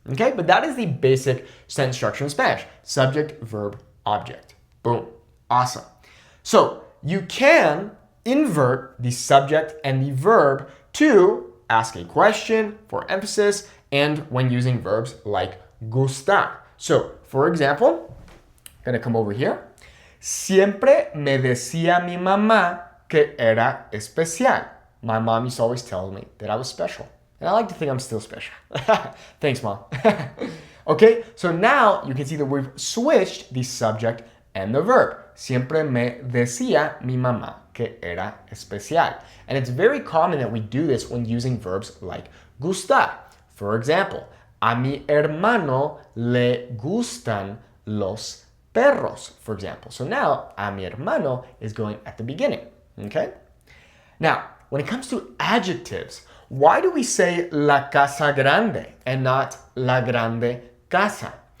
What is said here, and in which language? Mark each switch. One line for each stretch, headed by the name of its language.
English: Okay, but that is the basic sentence structure in Spanish. Subject, verb, object. Boom. Awesome. So you can invert the subject and the verb to ask a question for emphasis and when using verbs like gustar. So, for example, I'm going to come over here.
Spanish: Siempre me decía mi mamá que era especial.
English: My mom used to always tell me that I was special. And I like to think I'm still special. Thanks, Mom. Okay, so now you can see that we've switched the subject and the verb.
Spanish: Siempre me decía mi mamá que era especial.
English: And it's very common that we do this when using verbs like gustar. For example,
Spanish: a mi hermano le gustan los perros,
English: for example. So now,
Spanish: a mi hermano
English: is going at the beginning, okay? Now, when it comes to adjectives, why do we say
Spanish: la casa grande
English: and not
Spanish: la grande casa?